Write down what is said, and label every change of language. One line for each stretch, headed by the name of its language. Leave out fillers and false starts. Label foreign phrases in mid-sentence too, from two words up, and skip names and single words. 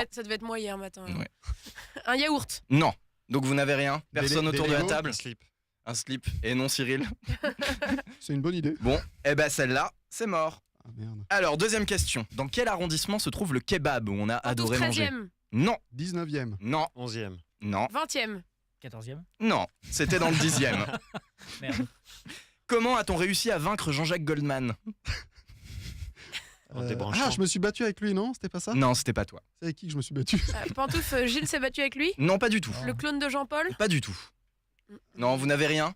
French: devait être moi hier matin. Ouais. Un yaourt. non. Donc vous n'avez rien? Des Personne autour de la Lego table? Un slip. Un slip. Et non, Cyril? C'est une bonne idée. Bon, eh ben celle-là, c'est mort. Ah merde. Alors, deuxième question. Dans quel arrondissement se trouve le kebab où on a adoré manger? 13e. Non, 19e. non, 11e. non, 20e. 14e. non. C'était dans le 10e. Merde. Comment a-t-on réussi à vaincre Jean-Jacques Goldman? En débranchant. Ah, je me suis battu avec lui, non? C'était pas ça? Non, c'était pas toi. C'est avec qui que je me suis battu? Pantouf, Gilles s'est battu avec lui. Non, pas du tout. Le clone de Jean-Paul. Pas du tout. Non, vous n'avez rien?